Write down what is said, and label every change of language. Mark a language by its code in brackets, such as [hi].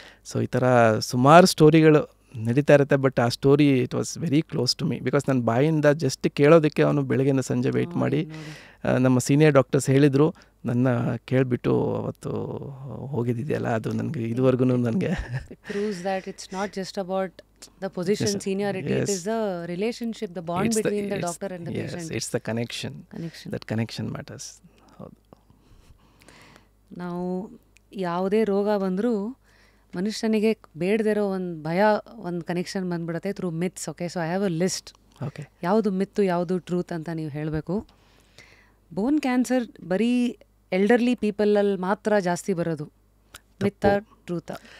[kn] So ಈ ಥರ ಸುಮಾರು ಸ್ಟೋರಿಗಳು ನಡೀತಾ ಇರುತ್ತೆ, ಬಟ್ ಆ story [en] it was very close to me, [kn] because ನನ್ನ ಬಾಯಿಂದ ಜಸ್ಟ್ ಕೇಳೋದಕ್ಕೆ ಅವನು ಬೆಳಗ್ಗೆಯಿಂದ ಸಂಜೆ ವೆಯ್ಟ್ ಮಾಡಿ, ನಮ್ಮ ಸೀನಿಯರ್ ಡಾಕ್ಟರ್ಸ್ ಹೇಳಿದರು, ನನ್ನ ಕೇಳಿಬಿಟ್ಟು ಅವತ್ತು ಹೋಗಿದ್ದಿದೆಯಲ್ಲ, ಅದು ನನಗೆ ಇದುವರೆಗೂ ನನಗೆ [en] proves that it's not just about the position, seniority, it is the relationship, the bond between the doctor and the patient. Yes, it's the connection. That connection matters. [kn] ಹೌದು. ನಾವು ಯಾವುದೇ ರೋಗ ಬಂದರೂ ಮನುಷ್ಯನಿಗೆ ಬೇಡದಿರೋ ಒಂದು ಭಯ, ಒಂದು ಕನೆಕ್ಷನ್ ಬಂದ್ಬಿಡುತ್ತೆ [en] Through myths. Okay, so I have a list. [kn] Okay, ಯಾವುದು ಮಿತ್ತು ಯಾವುದು ಟ್ರೂತ್ ಅಂತ ನೀವು ಹೇಳಬೇಕು. ಬೋನ್ ಕ್ಯಾನ್ಸರ್ ಬರೀ ಎಲ್ಡರ್ಲಿ ಪೀಪಲಲ್ಲಿ ಮಾತ್ರ ಜಾಸ್ತಿ ಬರೋದು, ಮಿತ್ತ ಟ್ರೂತ?